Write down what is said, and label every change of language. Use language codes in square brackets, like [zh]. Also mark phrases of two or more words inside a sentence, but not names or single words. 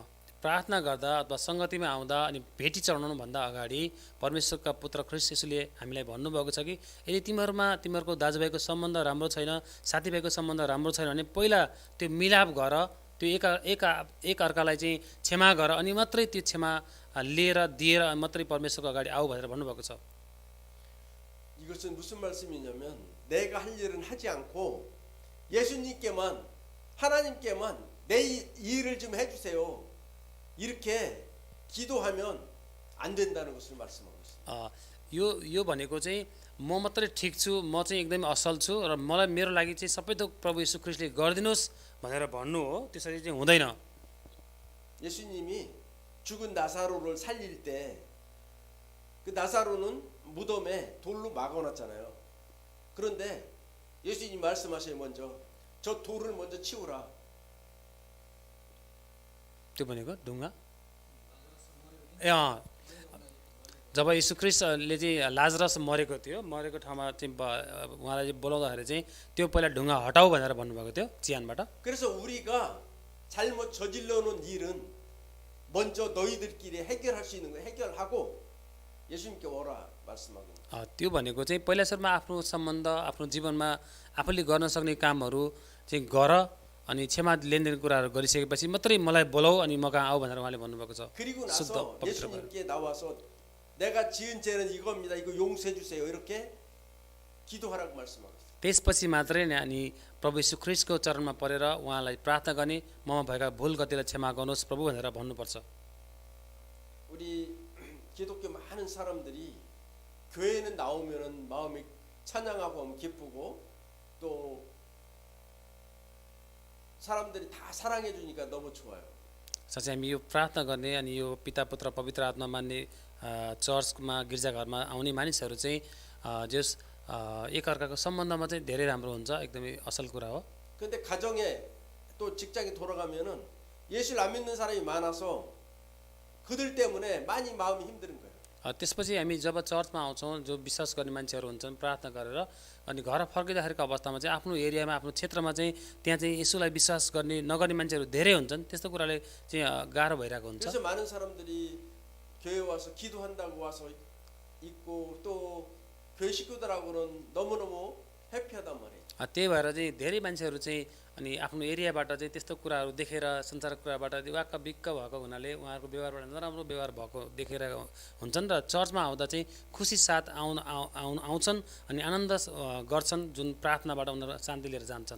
[ne] प्रार्थना गर्दा अथवा सङ्गतिमा आउँदा अनि भेटी चढाउनुभन्दा अगाडि परमेश्वरका पुत्र ख्रीष्ट येशूले हामीलाई भन्नुभएको छ कि यदि तिमीहरूको दाजुभाइको सम्बन्ध राम्रो छैन, साथीभाइको सम्बन्ध राम्रो छैन भने पहिला त्यो मिलाप गर, त्यो एक अर्कालाई चाहिँ क्षमा गर अनि मात्रै त्यो क्षमा लिएर दिएर मात्रै परमेश्वरको अगाडि आऊ भनेर भन्नुभएको छ। [ko] 이것은 무슨 말씀이냐면 내가 할 일은 하지 않고 예수님께만 하나님께만 내 일을 좀 해주세요. 이렇게 기도하면 안 된다는 것을 말씀하고 있습니다. [ne] यो भनेको चाहिँ म मात्रै ठिक छु, म चाहिँ एकदमै असल छु र मलाई मेरो लागि चाहिँ सबै थोक प्रभु येशू ख्रीष्टले गरिदिनुहोस् भनेर भन्नु हो, त्यसरी चाहिँ हुँदैन। [ko] 예수님이 죽은 나사로를 살릴 때 그 나사로는 무덤에 돌로 막아놨잖아요. 그런데 예수님 말씀하셔요. 먼저 저 돌을 먼저 치우라. [ne] त्यो भनेको ढुङ्गा जब यीशु ख्रीष्टले चाहिँ लाजरस मरेको ठाउँमा चाहिँ उहाँलाई बोलाउँदाखेरि चाहिँ त्यो पहिला ढुङ्गा हटाऊ भनेर भन्नुभएको थियो चिहानबाट। [ko] 그래서 우리가 잘못 저질러 놓은 일은 먼저 너희들끼리 해결할 수 있는 거 해결하고 예수님께 오라 말씀하고 있습니다. [ne] त्यो भनेको चाहिँ पहिला सुरुमा आफ्नो सम्बन्ध आफ्नो जीवनमा आफूले गर्न सक्ने कामहरू चाहिँ गर अनि क्षमा लेनदेन कुराहरू गरिसकेपछि मात्रै मलाई बोलाऊ अनि म कहाँ आऊ भनेर उहाँले भन्नुभएको छ। [ko] 그리고 나서 예수님께 나와서 내가 지은 죄는 이겁니다. 이거 용서해 주세요. 이렇게 기도하라고 말씀하고 있습니다. [ne] त्यसपछि मात्रै अनि प्रभु येशू ख्रीष्टको चरणमा परेर उहाँलाई प्रार्थना गर्ने ममा भएका भुल गतिलाई क्षमा गर्नुहोस् प्रभु भनेर भन्नुपर्छ। [ko] 우리 기독교 많은 사람들이 교회는 나오면은 마음이 찬양하고 하면 기쁘고 또 사람들이 다 사랑해 주니까 너무 좋아요. [ne] साँच्चै हामी यो प्रार्थना गर्ने अनि यो पिता पुत्र पवित्र आत्मा मान्ने चर्चमा गिर्जाघरमा आउने मानिसहरू चाहिँ जस एकअर्काको सम्बन्धमा चाहिँ धेरै राम्रो हुन्छ, एकदमै असल कुरा हो। [ko] 근데 가정에 또 직장에 돌아가면은 예수를 안 믿는 사람이 많아서 그들 때문에 많이 마음이 힘든 거예요. [ne] त्यसपछि हामी जब चर्चमा आउँछौँ जो विश्वास गर्ने मान्छेहरू हुन्छन् प्रार्थना गरेर अनि घर फर्किँदाखेरिको अवस्थामा चाहिँ आफ्नो एरियामा आफ्नो क्षेत्रमा चाहिँ त्यहाँ चाहिँ येशूलाई विश्वास गर्ने नगर्ने मान्छेहरू धेरै हुन्छन्, त्यस्तो कुराले चाहिँ गाह्रो भइरहेको हुन्छ। [ko] 그래서 많은 사람들이 교회 와서 기도한다고 와서 있고 또 교회 식구들하고는 너무너무 해피하단 말이에요. [ne] त्यही भएर चाहिँ धेरै मान्छेहरू चाहिँ अनि आफ्नो एरियाबाट चाहिँ त्यस्तो कुराहरू देखेर संसारको कुराबाट वाक्क बिक्क भएको हुनाले उहाँहरूको व्यवहारबाट नराम्रो व्यवहार भएको देखेर हुन्छन् र चर्चमा आउँदा चाहिँ खुसी साथ आउँछन् अनि आनन्द गर्छन्, जुन प्रार्थनाबाट उनीहरू शान्ति लिएर जान्छन्।